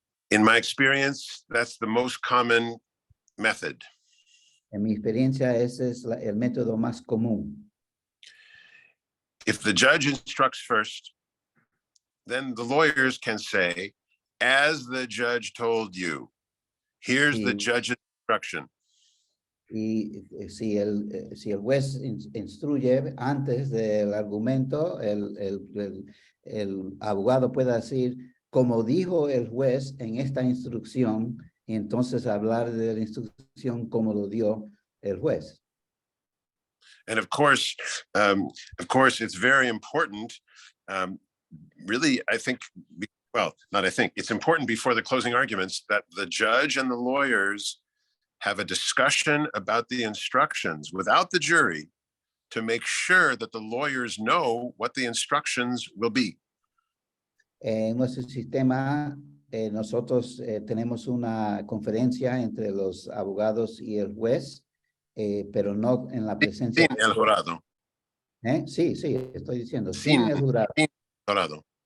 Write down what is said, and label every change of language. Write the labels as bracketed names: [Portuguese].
[English] In my experience, that's the most common method. [Spanish] En mi experiencia, ese es el método más común. [English] If the judge instructs first, then the lawyers can say, as the judge told you, here's the judge's instruction. [Spanish] Y si el juez instruye antes del argumento, el abogado puede decir, como dijo el juez en esta instrucción, y entonces hablar de la instrucción como lo dio el juez. [English] And of course, it's very important. Really, I think, well, not I think, it's important before the closing arguments that the judge and the lawyers have a discussion about the instructions without the jury to make sure that the lawyers know what the instructions will be. [Spanish] En nuestro sistema, nosotros tenemos una conferencia entre los abogados y el juez, pero no en la presencia. Sin el jurado. Sí, estoy diciendo, Sin sin el jurado. el jurado.